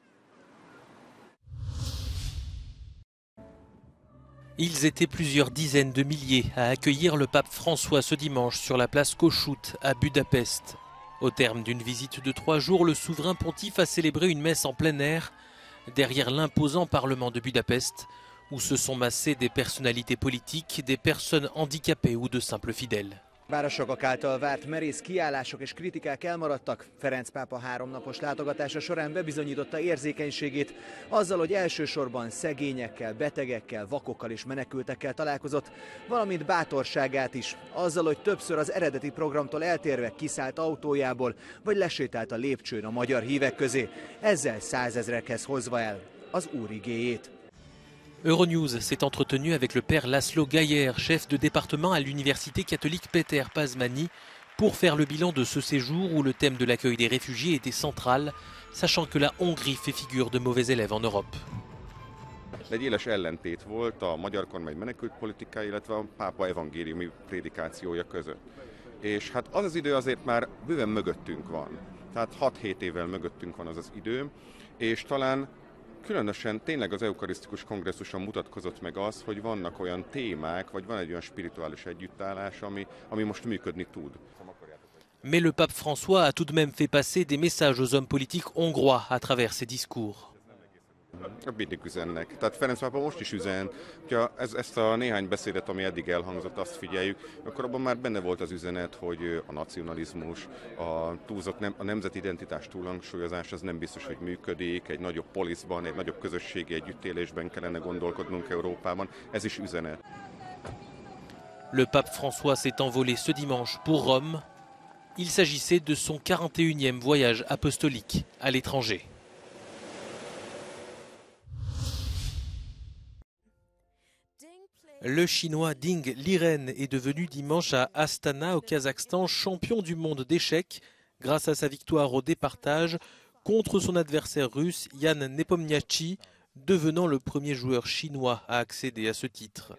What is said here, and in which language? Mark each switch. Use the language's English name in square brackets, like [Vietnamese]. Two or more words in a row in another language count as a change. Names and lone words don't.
[French] Ils étaient plusieurs dizaines de milliers à accueillir le pape François ce dimanche sur la place Kossuth à Budapest. Au terme d'une visite de 3 jours, le souverain pontife a célébré une messe en plein air derrière l'imposant parlement de Budapest, où se sont massées des personnalités politiques, des personnes handicapées ou de simples fidèles. [Hungarian] Városokak által várt merész kiállások és kritikák elmaradtak. Ferenc pápa 3 napos látogatása során bebizonyította érzékenységét azzal, hogy elsősorban szegényekkel, betegekkel, vakokkal és menekültekkel találkozott, valamint bátorságát is, azzal, hogy többször az eredeti programtól eltérve kiszállt autójából, vagy lesétált a lépcsőn a magyar hívek közé, ezzel 100 000-ekhez hozva el az Úr igéjét. [French] Euronews s'est entretenu avec le père Laszlo Gayer, chef de département à l'université catholique Péter Pázmány, pour faire le bilan de ce séjour où le thème de l'accueil des réfugiés était central, sachant que la Hongrie fait figure de mauvais élève en Europe. [Hungarian] Egy éles ellentét volt a magyar kormány menekültpolitikája, illetve a pápa evangéliumi prédikációja között. És hát az az idő azért már bőven mögöttünk van. Tehát 6-7 évvel mögöttünk van az az idő, és talán különösen tényleg az eukarisztikus kongresszuson mutatkozott meg az, hogy vannak olyan témák, vagy van egy olyan spirituális együttállás, ami most működni tud. [French] Mais le pape François a tout de même fait passer des messages aux hommes politiques hongrois à travers ses discours. [Hungarian] Mindig üzennek. Tehát Ferenc pápa most is üzen, hogyha ezt a néhány beszédet, ami eddig elhangzott, azt figyeljük, akkor abban már benne volt az üzenet, hogy a nacionalizmus, a nemzeti identitás túlhangsúlyozás az nem biztos, hogy működik, egy nagyobb poliszban, egy nagyobb közösségi együttélésben kellene gondolkodnunk Európában, ez is üzenet. [French] Le pape François s'est envolé ce dimanche pour Rome. Il s'agissait de son 41e voyage apostolique à l'étranger. Le Chinois Ding Liren est devenu dimanche à Astana, au Kazakhstan, champion du monde d'échecs grâce à sa victoire au départage contre son adversaire russe Yan Nepomniachtchi, devenant le premier joueur chinois à accéder à ce titre.